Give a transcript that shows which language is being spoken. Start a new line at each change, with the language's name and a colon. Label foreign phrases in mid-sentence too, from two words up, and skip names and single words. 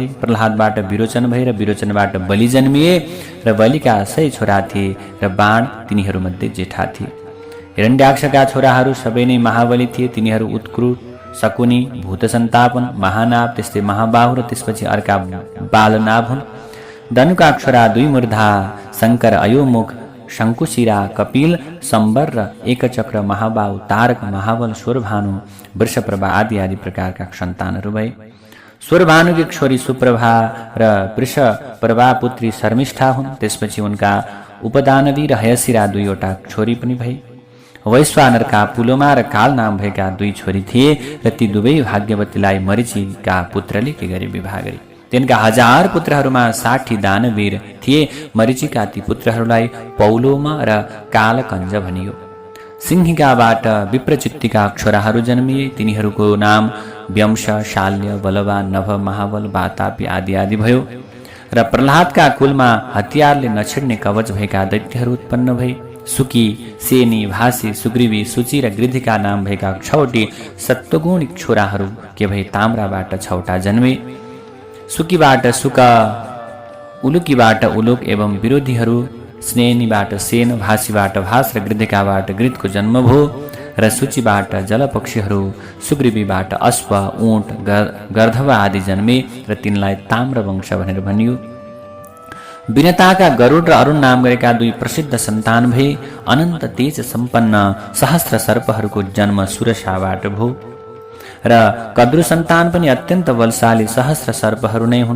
Nepali: प्रह्लादबाट विरोचन भए र विरोचनबाट बलि जन्मिए र बलिका 100 छोरा थिए र बाण तिनीहरूमध्ये जेठा थिए। हिरण्याक्षका छोराहरू सबै नै महाबली थिए। तिनीहरू उत्क्रुर, शकुनी, भूतसन्तापन, महानाभ, त्यस्तै महाबाहु र त्यसपछि अर्का बालनाभ हुन्। धनुका छोरा 2 मूर्धा, शंकर, अयोमुख, शंकुशिरा, कपिल, सम्बर र एकचक्र, महाबाहु, तारक, महाबल, स्वरभानु, वृषप्रभा आदि आदि प्रकारका सन्तानहरू भए। स्वरभानुकी छोरी सुप्रभा र वृषप्रभा पुत्री शर्मिष्ठा हुन्। त्यसपछि उनका उपदानवी र हयशिरा 2वटा छोरी पनि भए। वैश्वानरका पुलोमा र काल नाम भएका 2 छोरी थिए र ती दुवै भाग्यवतीलाई मरिचीका पुत्रले के गरी विवाह गरे। तिनका 1000 पुत्रहरूमा 60 दानवीर थिए। मरिचीका ती पुत्रहरूलाई पौलोमा र कालकञ्ज भनियो। सिंहिकाबाट विप्रचित्तिका छोराहरू जन्मिए। तिनीहरूको नाम व्यंश, शाल्य, बलवान, नभ, महाबल, वातापी आदि आदि भयो। र प्रह्लादका कुलमा हतियारले नछिड्ने कवच भएका दैत्यहरू उत्पन्न भए। सुकी, सेनी, भासी, सुग्रीवी, सूची र गृधिका नाम भएका 6वटी सत्वगुणिक छोराहरू के भए ताम्राबाट 6वटा जन्मे। सुकीबाट सुक, उलुकीबाट उलुक एवं विरोधीहरू स्नेनीबाट सेन, भासीबाट भास र गृधिकाबाट गृधको जन्म भयो। र सूचीबाट जलपक्षीहरू, सुग्रीवीबाट अश्व, ऊँट, गर्धव आदि जन्मे र तिनलाई ताम्रवंश भनेर भनियो। विनताका गरुड र अरुण नाम गरेका दुई प्रसिद्ध सन्तान भए। अनन्त तेज सम्पन्न सहस्र सर्पहरूको जन्म सुरसाबाट भयो र कद्रु सन्तान पनि अत्यन्त बलशाली सहस्र सर्पहरू नै हुन्।